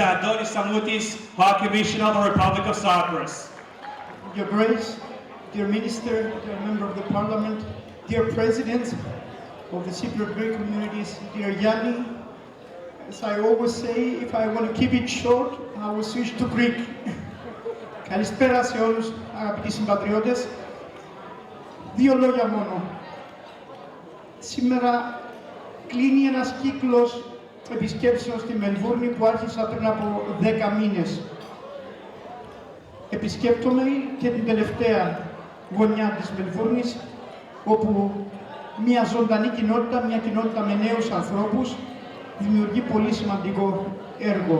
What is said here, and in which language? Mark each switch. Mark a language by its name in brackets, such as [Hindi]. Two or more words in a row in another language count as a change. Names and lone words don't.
[English] Adonis Samoutis, High Commissioner of the Republic of Cyprus. Your Grace, dear Minister, dear Member of the Parliament, dear Presidents of the Cypriot Greek communities, dear Yanni, as I always say, if I want to keep it short, I will switch to Greek. [Greek] Καλησπέρα σε όλους, αγαπητοί συμπατριώτες. Δύο λόγια μόνο. Σήμερα κλείνει ένας κύκλος επισκέψεων στη Μελβούρνη που άρχισα πριν από 10 μήνες. Επισκέπτομαι και την τελευταία γωνιά της Μελβούρνης, όπου μια ζωντανή κοινότητα, μια κοινότητα με νέους ανθρώπους, δημιουργεί πολύ σημαντικό έργο.